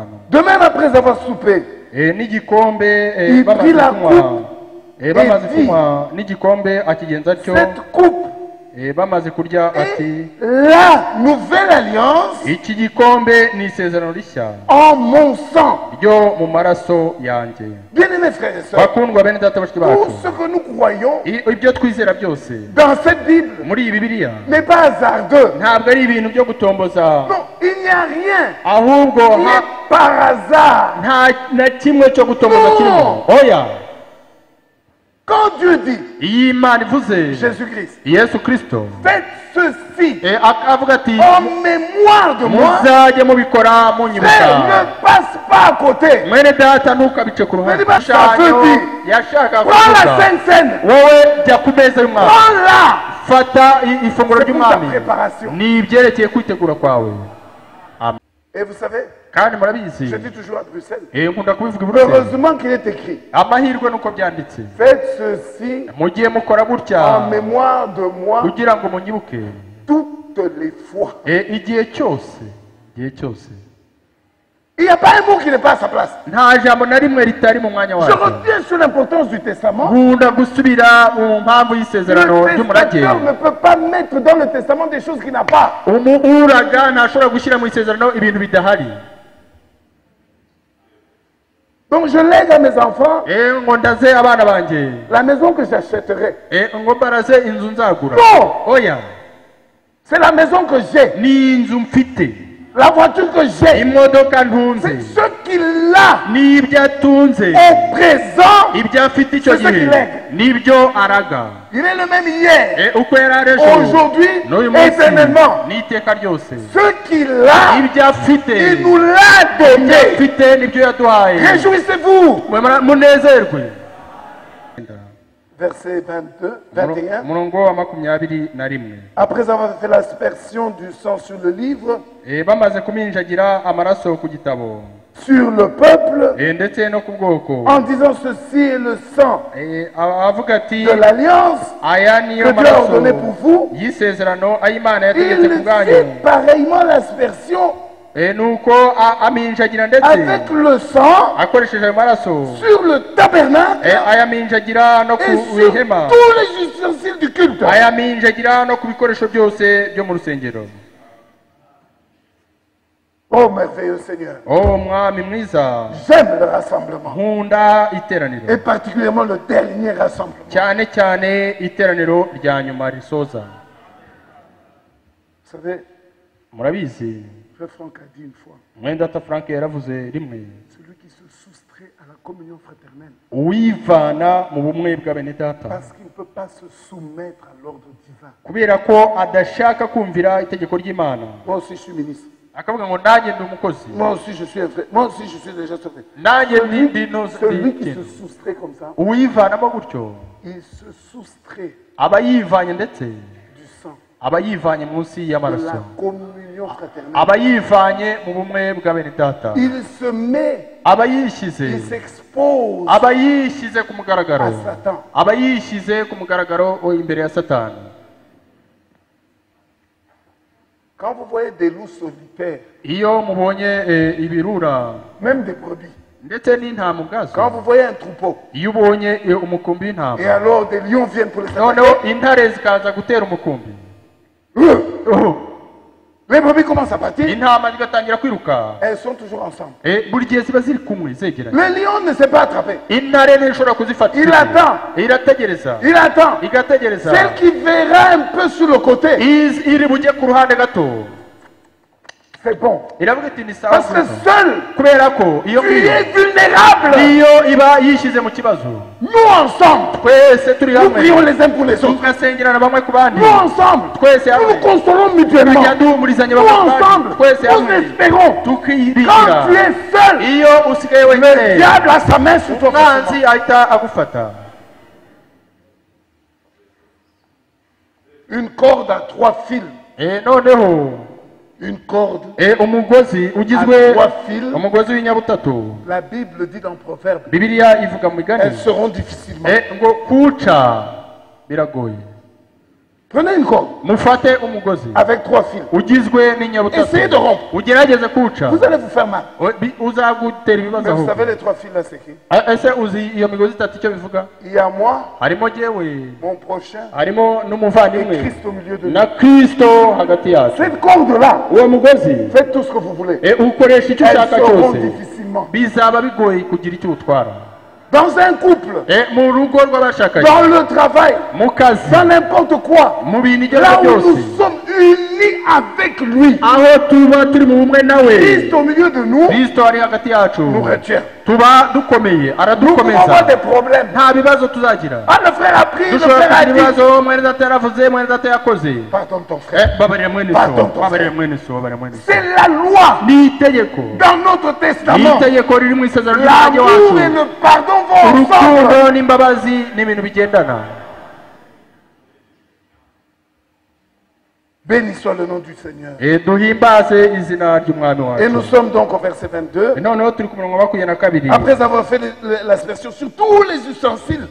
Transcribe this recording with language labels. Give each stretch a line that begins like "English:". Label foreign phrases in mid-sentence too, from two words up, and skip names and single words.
French: De même après avoir soupé,
Kinyarwanda: n'igikombe
French: Il
Kinyarwanda: bamaze
French: prit la
Kinyarwanda: kunywa
French: coupe
Kinyarwanda: bamaze
French: et dit,
Kinyarwanda: kunywa n'igikombe akigenza atyo
French: cette coupe
Kinyarwanda: bamaze kurya ati
French: est la nouvelle alliance
Kinyarwanda: iki gikombe ni isezerano rishya
French: en mon sang.
Kinyarwanda: ryo mu maraso yanjye
French: Bien-aimés frères et sœurs,
Kinyarwanda: bakundwa bene data bashiki bacu
French: tout ce que nous croyons
Kinyarwanda: ibyo twizera byose
French: dans cette Bible
Kinyarwanda: muri iyi bibiliya
French: n'est pas hasardeux.
Kinyarwanda: ntabwo ari ibintu byo gutomboza
French: Non, il n'y a rien
Kinyarwanda: ahubwo
French: qui est par hasard.
Kinyarwanda: nta na kimwe cyo gutomboza
French: No.
Kinyarwanda: kirimo oya
French: Quand Dieu dit,
Kinyarwanda: iyi Imana ivuze
French: Jésus-Christ,
Kinyarwanda: yesu kirisito
French: faites ceci
Kinyarwanda: akavuga ati
French: en mémoire de moi,
Kinyarwanda: muzajye mubikora
French: frère,
Kinyarwanda: munyibuka
French: ne passe pas à côté.
Kinyarwanda: mwene data ntukabice ku ruhande Mwene data, igishushanyo yashaka
French: Prends la
Kinyarwanda: kuvuga
French: Sainte Seine,
Kinyarwanda: wowe jya ku meza y'umwami
French: prends-la.
Kinyarwanda: fata ifunguro
French: C'est pour ta
Kinyarwanda: ry'umwami
French: préparation.
Kinyarwanda: ni ibyerekeye kwitegura kwawe
French: Et vous savez,
Kinyarwanda: kandi murabizi
French: je dis toujours à Bruxelles,
Kinyarwanda: nkunda kubivuga i Buruseli
French: heureusement qu'il est écrit,
Kinyarwanda: amahirwe nuko byanditse
French: faites ceci
Kinyarwanda: mugiye mukora gutya
French: en mémoire de moi
Kinyarwanda: kugira ngo munyibuke
French: toutes les fois.
Kinyarwanda: igihe cyose
French: Il n'y a pas un mot qui n'est pas à sa place.
Kinyarwanda: nta jambo na rimwe ritari mu mwanya
French: Je
Kinyarwanda: waryo
French: reviens sur l'importance du testament.
Kinyarwanda: nkunda gusubira mu mpamvu y'isezerano
French: Le
Kinyarwanda: ry'umurage
French: testateur ne peut pas mettre dans le testament des choses qu'il n'a pas.
Kinyarwanda: uraga ntashobora gushyira mu isezerano ibintu bidahari
French: Donc je lègue à mes enfants
Kinyarwanda: ngo ndaze abana banjye
French: la maison que j'achèterai.
Kinyarwanda: ngo mbaraze inzu nzagura
French: Non,
Kinyarwanda: oya
French: c'est la maison que j'ai,
Kinyarwanda: ni inzu mfite
French: la voiture que j'ai.
Kinyarwanda: imodoka ntunze
French: C'est ce qu'il a
Kinyarwanda: n'ibyo atunze
French: au présent.
Kinyarwanda: ibyo afite icyo
French: C'est ce
Kinyarwanda: gihe
French: qu'il lègue.
Kinyarwanda: nibyo araga
French: Il est le même hier,
Kinyarwanda: uko yari ari ejo
French: aujourd'hui,
Kinyarwanda: n'uyu munsi
French: éternellement.
Kinyarwanda: n'iteka ryose
French: Ce qu'il a,
Kinyarwanda: ibyo afite
French: il nous l'a
Kinyarwanda: ibyo
French: donné.
Kinyarwanda: afite nibyo yaduhaye
French: Réjouissez-vous.
Kinyarwanda: munezerwe
French: verset 22, 21.
Kinyarwanda: umurongo wa 21.
French: Après avoir fait l'aspersion du sang sur le livre,
Kinyarwanda: bamaze kuminjagira amaraso ku gitabo
French: sur le peuple,
Kinyarwanda: ndetse no ku bwoko
French: en disant ceci est le sang
Kinyarwanda: avuga ati
French: de l'alliance
Kinyarwanda: aya niyo
French: que Dieu a
Kinyarwanda: maraso
French: ordonné pour vous.
Kinyarwanda: y'isezerano ay'Imana
French: Il
Kinyarwanda: yategetse ku bwanyu
French: fait pareillement l'aspersion
Kinyarwanda: nuko aminjagira ndetse
French: avec le sang
Kinyarwanda: akoresheje ayo maraso
French: sur le tabernacle
Kinyarwanda: ayaminjagira no
French: et
Kinyarwanda: ku
French: sur
Kinyarwanda: ihema
French: tous les ustensiles du culte.
Kinyarwanda: ayaminjagira no ku bikoresho byose byo mu rusengero.
French: Oh merveilleux Seigneur,
Kinyarwanda: mwami mwiza,
French: j'aime le rassemblement
Kinyarwanda: nkunda iteraniro
French: et particulièrement le dernier rassemblement.
Kinyarwanda: cyane cyane iteraniro rya nyuma risoza.
French: Vous savez,
Kinyarwanda: Murabizi
French: Frère Franck a dit une fois,
Kinyarwanda: mwendata Frank yaravuze rimwe,
French: celui qui se soustrait à la communion fraternelle
Kinyarwanda: uwivana mu bumwe bwa bene data
French: parce qu'il ne peut pas se soumettre à l'ordre divin.
Kinyarwanda: kubera ko adashaka kumvira itegeko ry'Imana,
French: Moi aussi je suis ministre.
Kinyarwanda: akavuga ngo nanjye ndi umukozi,
French: Moi aussi je suis un frère. Moi aussi je suis déjà sauvé.
Kinyarwanda: nanjye ndi
French: Celui qui se soustrait comme ça,
Kinyarwanda: uwivanamo gutyo
French: il se soustrait
Kinyarwanda: aba yivanye ndetse
French: du sang,
Kinyarwanda: aba yivanye munsi
French: de
Kinyarwanda: y'amaraso,
French: la communion fraternelle.
Kinyarwanda: aba yivanye mu bumwe bwa bene data,
French: Il se met,
Kinyarwanda: aba yishyize,
French: il s'expose
Kinyarwanda: aba yishyize ku mugaragaro,
French: à Satan.
Kinyarwanda: aba yishyize ku mugaragaro imbere ya Satani.
French: Quand vous voyez des loups solitaires,
Kinyarwanda: Iyo mubonye ibirura
French: même des brebis,
Kinyarwanda: ndetse n'intama
French: quand
Kinyarwanda: ubwazo,
French: vous voyez un troupeau,
Kinyarwanda: iyo ubonye umukumbi w'intama,
French: et alors des lions viennent pour les
Kinyarwanda: noneho
French: attaquer,
Kinyarwanda: intare zikaza gutera umukumbi,
French: les brebis commencent à partir,
Kinyarwanda: intama zigatangira kwiruka,
French: elles sont toujours ensemble.
Kinyarwanda: buri gihe ziba ziri kumwe zegeranye.
French: Le lion ne s'est pas attrapé.
Kinyarwanda: Intare ntishobora kuzifata,
French: Il attend.
Kinyarwanda: irategereza,
French: Il attend.
Kinyarwanda: igategereza,
French: Celle qui verra un peu sur le côté,
Kinyarwanda: iri bujye ku ruhande gato,
French: c'est bon.
Kinyarwanda: iravuga iti ni sawa
French: Parce que
Kinyarwanda: gusa.
French: seul,
Kinyarwanda: Kubera ko iyo
French: tu
Kinyarwanda: ngiyo
French: es vulnérable.
Kinyarwanda: iyo iba yishyize mu kibazo,
French: Nous ensemble,
Kinyarwanda: twese turi
French: nous
Kinyarwanda: hamwe
French: prions les uns pour les autres.
Kinyarwanda: tugasengerana bamwe ku bandi,
French: Nous ensemble,
Kinyarwanda: twese
French: nous
Kinyarwanda: hamwe
French: nous consolons mutuellement.
Kinyarwanda: tukajya duhumurizanya
French: Nous
Kinyarwanda: bamwe ku
French: ensemble,
Kinyarwanda: bandi, twese
French: nous
Kinyarwanda: hamwe
French: espérons. Quand
Kinyarwanda: tukiringira.
French: tu es seul,
Kinyarwanda: Iyo usigaye
French: le
Kinyarwanda: wenyine,
French: diable a sa main sur toi.
Kinyarwanda: umwanzi ahita agufata.
French: Une corde à 3 fils.
Kinyarwanda: Noneho
French: Une corde.
Kinyarwanda: umugozi ugizwe
French: À 3 fils.
Kinyarwanda: umugozi w'inyabutatu,
French: La Bible dit dans Proverbe,
Kinyarwanda: Bibiliya ivuga mu migani
French: elles seront difficilement.
Kinyarwanda: ngo kuwuca biragoye.
French: Prenez une corde
Kinyarwanda: Mufate umugozi
French: avec 3 fils.
Kinyarwanda: ugizwe n'inyabutatu,
French: Essayez de rompre.
Kinyarwanda: ugerageze kuwuca,
French: Vous allez vous faire mal.
Kinyarwanda: uzagutera ibibazo
French: Mais vous
Kinyarwanda: ahubwo.
French: savez, les 3 fils là, c'est qui?
Kinyarwanda: Ese uzi iyo migozi itatu icyo bivuga?
French: Il y a moi,
Kinyarwanda: Harimo jyewe,
French: mon prochain,
Kinyarwanda: harimo
French: et
Kinyarwanda: n'umuvandimwe,
French: Christ au milieu de
Kinyarwanda: na
French: nous.
Kinyarwanda: Kristo hagati yacu.
French: Cette corde-là,
Kinyarwanda: Uwo mugozi
French: faites tout ce que vous voulez.
Kinyarwanda: ukoresha icyo
French: Elles
Kinyarwanda: ushaka
French: seront
Kinyarwanda: cyose,
French: difficilement.
Kinyarwanda: bizaba bigoye kugira icyo utwara.
French: Dans un couple,
Kinyarwanda: Mu rugo rw'abashakanye,
French: dans le travail,
Kinyarwanda: mu kazi,
French: dans n'importe quoi,
Kinyarwanda: mu bintu ibyo
French: là
Kinyarwanda: ari
French: où
Kinyarwanda: byo byose,
French: nous sommes unis avec lui,
Kinyarwanda: aho tuba turi mu bumwe nawe,
French: Christ au milieu de nous,
Kinyarwanda: Kristo ari hagati yacu,
French: nous retient.
Kinyarwanda: tuba dukomeye,
French: Nous pouvons
Kinyarwanda: aradukomeza,
French: avoir des problèmes.
Kinyarwanda: nta bibazo tuzagira.
French: Ah, le frère a pris, le
Kinyarwanda: Dushobora
French: frère a
Kinyarwanda: kugira
French: dit.
Kinyarwanda: ibibazo, mwene data yaravuze, mwene data yakoze.
French: Pardonne ton frère.
Kinyarwanda: Babarira mwene
French: Pardon,
Kinyarwanda: so, babarira mwene so, babarira mwene so.
French: C'est la loi
Kinyarwanda: Ni itegeko,
French: dans notre
Kinyarwanda: ni
French: testament.
Kinyarwanda: itegeko riri mu isezerano ry'umwanya
French: L'amour
Kinyarwanda: wacu.
French: et le pardon vont ensemble.
Kinyarwanda: Urukundo n'imbabazi ni ibintu bigendana.
French: Béni soit le nom du Seigneur.
Kinyarwanda: Duhimbaze izina ry'umwami
French: Et nous
Kinyarwanda: wacu.
French: sommes donc au verset 22.
Kinyarwanda: Noneho turi ku murongo wa 22.
French: Après avoir fait l'aspersion sur tous les ustensiles,